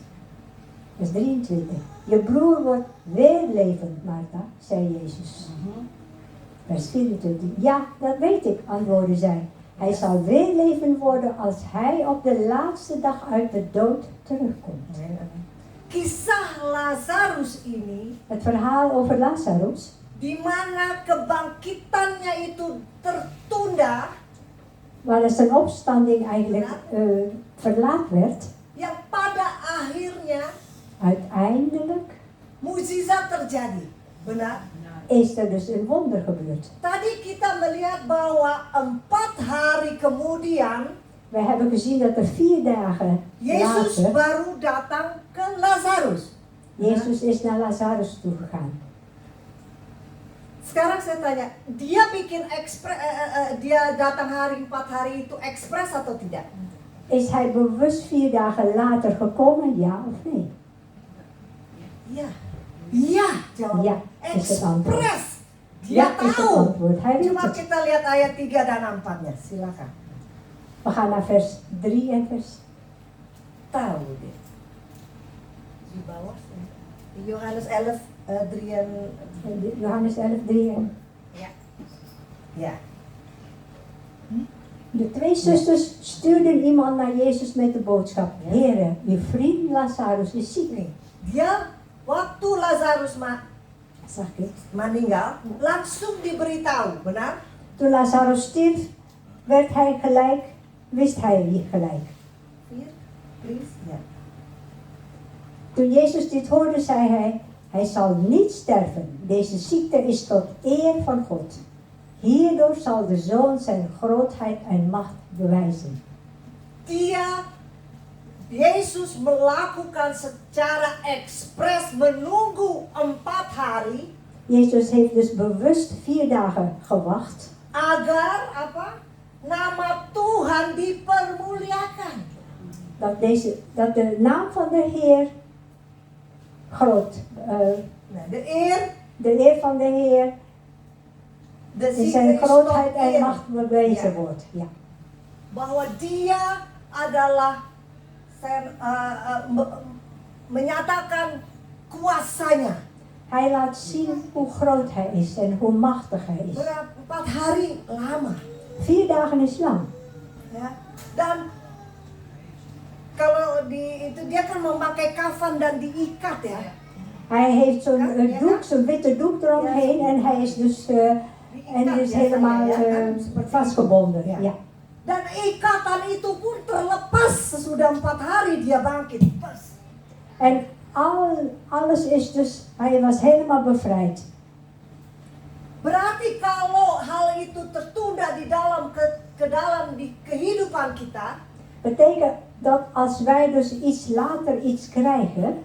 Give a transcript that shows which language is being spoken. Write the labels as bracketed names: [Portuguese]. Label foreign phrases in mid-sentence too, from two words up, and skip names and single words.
[Dutch] Vers 23. Je broer wordt weer levend, Martha, zei Jezus. Vers 24. Ja, dat weet ik, antwoordde zij. Hij zal weer levend worden als hij op de laatste dag uit de dood terugkomt. [Indonesian] Kisah Lazarus ini, [Dutch] Het verhaal over Lazarus, [Indonesian] di mana kebangkitannya itu tertunda, [Dutch] waar zijn opstanding eigenlijk verlaat werd, [Indonesian] yang pada akhirnya [Dutch] uiteindelijk [Indonesian] mukjizat terjadi. Benar? [Dutch] is er dus een wonder gebeurd. [Indonesian] Tadi kita melihat bahwa 4 hari kemudian [Dutch] We hebben gezien dat er 4 dagen [Indonesian] Yesus [Dutch] later, [Indonesian] baru datang ke Lazarus. [Dutch] Jezus is naar Lazarus toegegaan. [Indonesian] Sekarang saya tanya, dia bikin dia datang hari 4 hari itu ekspres atau tidak? [Dutch] Is hij bewust 4 dagen later gekomen, ja of nee? [Indonesian] Iya. Iya, jawab. [Dutch] Ja, is het antwoord. [Indonesian] Ekspres. Dia [Dutch] Ja, is het [Indonesian] tahu. [Dutch] antwoord. Hij weet [Indonesian] Coba [Dutch] het. [Indonesian] kita lihat ayat 3 dan 4-nya. Silakan. [Dutch] We gaan naar vers 3 en vers... [Indonesian] Tahu dia. Di bawah. [Dutch] Di Yohanes 11, 3 en... Johannes 11, 3 en... Ja. De 2 zusters stuurden iemand naar Jezus met de boodschap: Heere, uw vriend Lazarus is ziek. [Indonesian] Nih, dia waktu Lazarus Sakit. meninggal, langsung diberitahu, benar? [Dutch] Toen Lazarus stierf, werd hij gelijk, wist hij gelijk. [English] Here, please. [Dutch] Ja. Toen Jezus dit hoorde, zei hij zal niet sterven. Deze ziekte is tot eer van God. Hierdoor zal de Zoon zijn grootheid en macht bewijzen. [Indonesian] Yesus melakukan secara ekspres menunggu 4 hari [Dutch] Jezus heeft dus bewust 4 dagen gewacht. [Indonesian] agar apa? Nama Tuhan dipermuliakan. [Dutch] Dat de naam van de Heer groot, [Indonesian] Nah, [Dutch] de eer van de Heer de in ziekte zijn is grootheid tot en eer. macht bewezen Ja. wordt. Ja. [Indonesian] Bahwa dia adalah menyatakan kuasanya. [Dutch] Hij laat zien hoe groot hij is en hoe machtig hij is. [Indonesian] Berapa 4 hari lama. [Dutch] 4 dagen is lang. [Indonesian] Ya. Dan kalau dia kan memakai kafan dan diikat ya. [Dutch] Hij heeft zo'n Ja. doek, zo'n witte doek eromheen en hij is dus helemaal vastgebonden. Ja. Ja. [Indonesian] Dan ikatan itu pun terlepas sesudah 4 hari dia bangkit. [Dutch] Pas. En alles is dus, hij was helemaal bevrijd. [Indonesian] Berarti kalau itu tertunda di dalam ke dalam di kehidupan kita, [Dutch] betekent dat als wij dus iets later iets krijgen,